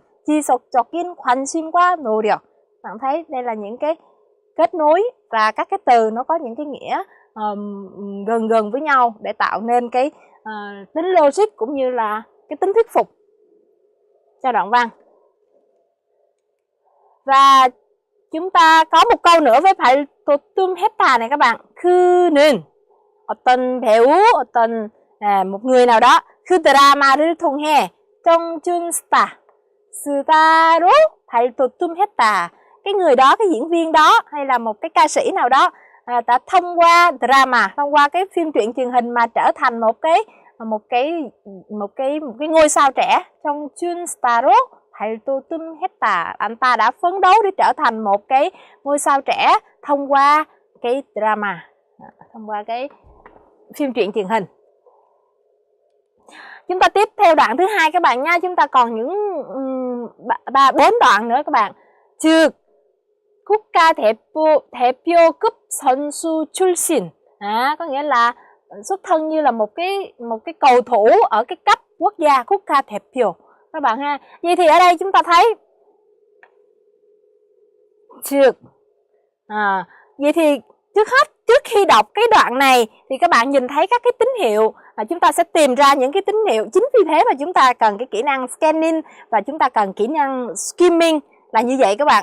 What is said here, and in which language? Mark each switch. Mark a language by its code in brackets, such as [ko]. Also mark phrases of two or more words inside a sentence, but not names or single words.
[ko] 지속적인 관심과 노력. [vi] Bạn thấy đây là những cái kết nối và các cái từ nó có những cái nghĩa gần với nhau để tạo nên cái tính logic cũng như là cái tính thuyết phục cho đoạn văn. Và chúng ta có một câu nữa với 발돋움했다 này các bạn. [ko] 그는 어떤 배우, [vi] một người nào đó, [ko] 그 드라마를 통해 정준 스타로 발돋움했다. [vi] Cái người đó, cái diễn viên đó hay là một cái ca sĩ nào đó đã thông qua drama, thông qua cái phim truyện truyền hình mà trở thành một cái ngôi sao trẻ. [ko] 정준 스타로 발돋움했다. [vi] Anh ta đã phấn đấu để trở thành một cái ngôi sao trẻ thông qua cái drama, thông qua cái phim truyện truyền hình. Chúng ta tiếp theo đoạn thứ hai các bạn nha. Chúng ta còn những 4 đoạn nữa các bạn. [ko] 즉 국가 대표급 선수 출신. [vi] Có nghĩa là xuất thân như là một cái cầu thủ ở cái cấp quốc gia, [ko] 국가 대표 [vi] các bạn ha. Vậy thì ở đây chúng ta thấy 즉 vậy thì trước khi đọc cái đoạn này thì các bạn nhìn thấy các cái tín hiệu, chúng ta sẽ tìm ra những cái tín hiệu. Chính vì thế mà chúng ta cần cái kỹ năng scanning và chúng ta cần kỹ năng skimming là như vậy các bạn.